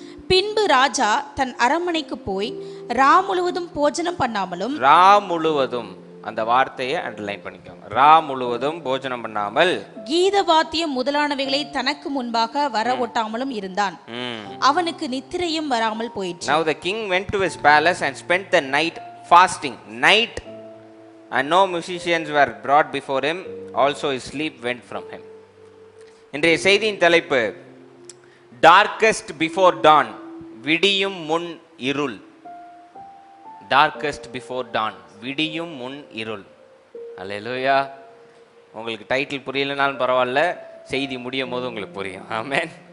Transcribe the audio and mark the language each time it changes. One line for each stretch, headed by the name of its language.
Tamil: பின்பு ராஜா தன் அரண்மனைக்கு போய் முழுவதும் போஜனம் பண்ணாமலும், முழுவதும் அந்த வார்த்தையை அண்டர்லைன் பண்ணிக்கோங்க. முழுவதும் போஜனம் பண்ணாமல் கீதவாத்தியம் முதலானவைகளை தனக்கு முன்பாக வரவொட்டாமலும் இருந்தான். அவனுக்கு நித்திரையும் வராமல் போயிற்று.
English: Now the king went to his palace and spent the night fasting. Night, and no musicians were brought before him. Also his sleep went from him.
Tamil: இன்றைய செய்தியின் தலைப்பு,
English: darkest before dawn,
Tamil: விடியும் முன் இருள்.
English: darkest before dawn,
Tamil: விடியும் முன் இருள். அல்லேலூயா. உங்களுக்கு டைட்டில் புரியலனாலும் பரவாயில்ல, செய்தி முடியும் போது உங்களுக்கு புரியும். ஆமென்.